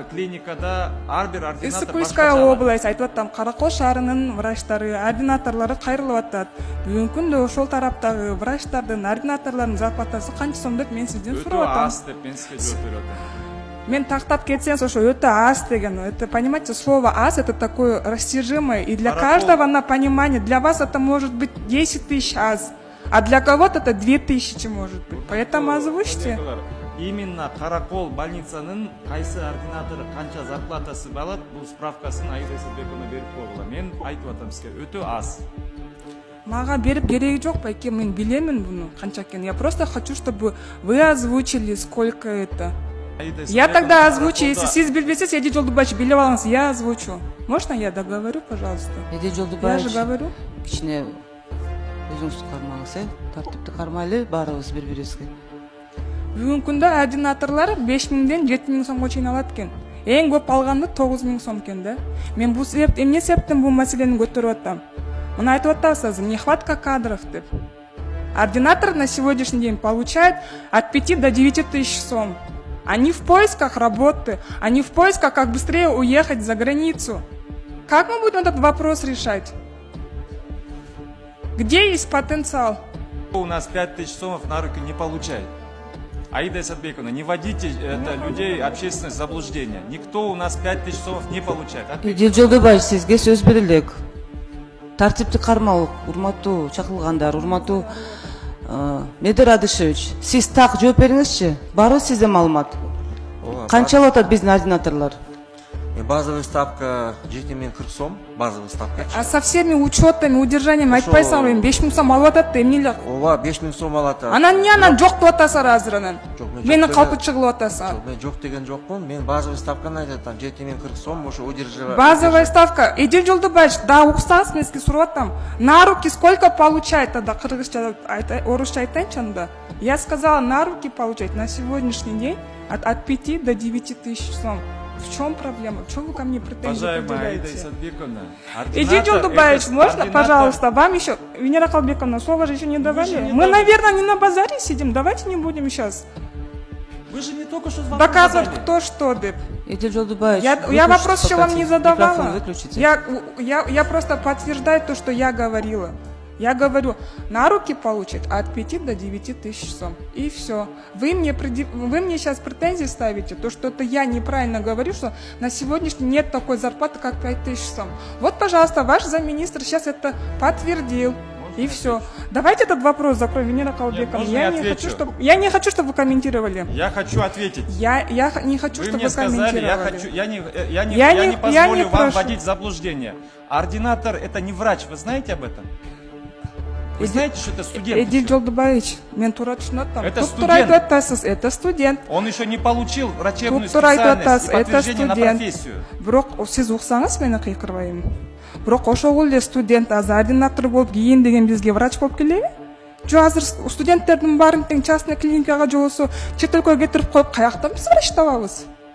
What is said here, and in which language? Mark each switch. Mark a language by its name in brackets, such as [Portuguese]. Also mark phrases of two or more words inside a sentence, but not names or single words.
[Kyrgyz] клиникада ар бир ординатор Иссык-Кульская область айтып атам, Каракол шаарынын врачтары, ординаторлору кайрылып атат. Бүгүнкү күндө ошол тараптагы врачтардын, ординаторлордун зарплатасы канча сом деп мен сизден сурап өтө атам. аз деп мен сизге жооп берип атам. Мен тактап кетсеңиз, ошо өтө аз деген. [Russian] Это, понимаете, слово аз это такое растяжимое, и для каждого на понимание. Для вас это может быть 10 тысяч аз, а для кого-то это 2000 может быть. Поэтому озвучьте. [Kyrgyz] Именно Каракол больницанын кайсы ординатору канча зарплатасы алат, бул справкасын Аида Исатбековна берип койгула. Мен айтып атам сизге, өтө аз. Мага берип кереги жок, байке, мен билемин буну канча экенин. [Russian] Я просто хочу, чтобы вы озвучили, сколько это. Я тогда озвучу, если [Kyrgyz] сиз билбесеңиз, Эдил Жолдубаевич билип алыңыз, [Russian] я озвучу. Можно я договорю, пожалуйста? Эдил Я Жолдубаевич, же говорю. [Kyrgyz] кичине өзүңүздү кармаңыз, тартипти кармайлы баарыбыз бири-бирибизге. Бүгүнкү күндө ординаторлор 5 миңден 7 миң сомго чейин алат экен. Эң көп алганды 9 миң сом экен да. Мен бул эмне себептен бул маселени көтөрүп атам? Мына айтып атасыз, [Russian] нехватка кадров [Kyrgyz] деп. [Russian] Ординатор на сегодняшний день получает от 5 до 9 тысяч сом. Они в поисках работы, они в поисках, как быстрее уехать за границу. Как мы будем этот вопрос решать? Где есть потенциал? У нас 5000 сомов на руки не получает. Аида Исатбековна, не вводите людей общественное заблуждение. Никто у нас 5000 сомов не получает. [Kyrgyz] Эдил Жолдубаевич, сизге сөз берилек. Тартипти кармоо, урматтуу чакырылгандар, урматтуу Медер Адышевич, сиз так жооп бериңизчи. Бары сизде маалымат. Канча алып атат биздин ординаторлор? [Russian] Базовый ставка 7040 сом, базовый ставка. А со всеми учетами, удержаниями [Kyrgyz] айтпайсыңарбы, 5 миң сом алып атат да, эмне эле? Ооба, 5000 сом алат. Анан эмне анан жок деп атасыңар азыр анан? Жок, мен Мени жок калпы деген- чыгылып атасыңар. Мен жок деген жокмун. Мен базовый ставканы айтып атам, 7040 сом, ошо удерживать. [Russian] Базовая ставка. [Kyrgyz] Эдил Жолдубаевич, да, уксаңыз, мен сизге сурап атам. [Russian] На руки сколько получает тогда? [Kyrgyz] Кыргызча, орусча айтайынчы анда. [Russian] Я сказала, на руки получать на сегодняшний день от 5 до 9 тысяч сом. В чем проблема? Чего вы ко мне претензии Уважаемая Аида предъявляете? Исатбековна, Эдил Жолдубаевич, можно, пожалуйста, вам еще, Венера Калбековна, слово же еще не давали. не Мы, давали. наверное, не на базаре сидим, давайте не будем сейчас Вы же не только что вам доказывать, сказали. кто что. [Kyrgyz] Деп. [Russian] Эдил Жолдубаевич, Я вопрос еще вам не задавала. Микрофон выключите. Я просто подтверждаю то, что я говорила. Я говорю, на руки получить от 5 до 9 тысяч сом. И все. Вы мне сейчас претензии ставите, то, что это я неправильно говорю, что на сегодняшний день нет такой зарплаты, как 5 тысяч сом. Вот, пожалуйста, ваш замминистра сейчас это подтвердил. И все. Давайте этот вопрос закроем, Венера Калбековна. Можно я отвечу? Я не хочу, чтобы вы комментировали. Я хочу ответить. Я не хочу, Вы чтобы мне вы сказали, комментировали. я не позволю я не вам прошу. вводить в заблуждение. Ординатор это не врач, вы знаете об этом? Вы знаете, что это студент? Эдил еще? [Kyrgyz] Жолдубаевич, мен тура түшүнөтөм. [Russian] Это [Kyrgyz] Туп [Russian] студент. [Kyrgyz] тура айтып атасыз, [Russian] это студент. Он еще не получил врачебную [Kyrgyz] Туп тура айтып [Russian] специальность и [Kyrgyz] атасыз, это [Russian] подтверждение на [Kyrgyz] студент. [Russian] профессию. [Kyrgyz] Бирок сиз уксаңыз мени кыйкырбайм. Бирок ошол эле студент азыр ординатор болуп кийин деген бизге врач болуп келеби? Жо азыр студенттердин баарын тең частный клиникага же болбосо чет өлкөгө кетирип коюп каякта биз врач табабыз?